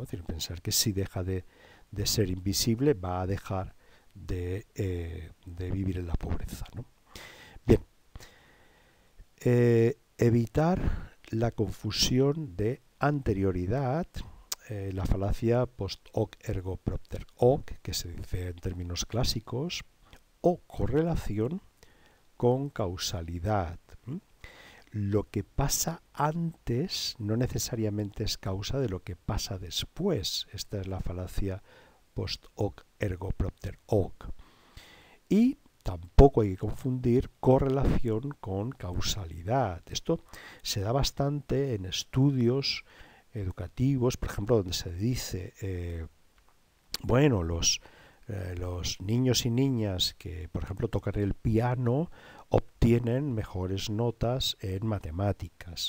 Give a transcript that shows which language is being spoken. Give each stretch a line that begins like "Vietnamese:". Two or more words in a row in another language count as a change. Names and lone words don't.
Spanish: Es decir, pensar que si deja de ser invisible va a dejar de vivir en la pobreza, ¿no? Bien, evitar la confusión de anterioridad, la falacia
Latin: post hoc ergo propter hoc,
Spanish: que se dice en términos clásicos, o correlación con causalidad. Lo que pasa antes no necesariamente es causa de lo que pasa después. Esta es la falacia
Latin: post hoc ergo propter hoc.
Spanish: Y tampoco hay que confundir correlación con causalidad. Esto se da bastante en estudios educativos, por ejemplo, donde se dice, bueno, los niños y niñas que, por ejemplo, tocan el piano obtienen mejores notas en matemáticas.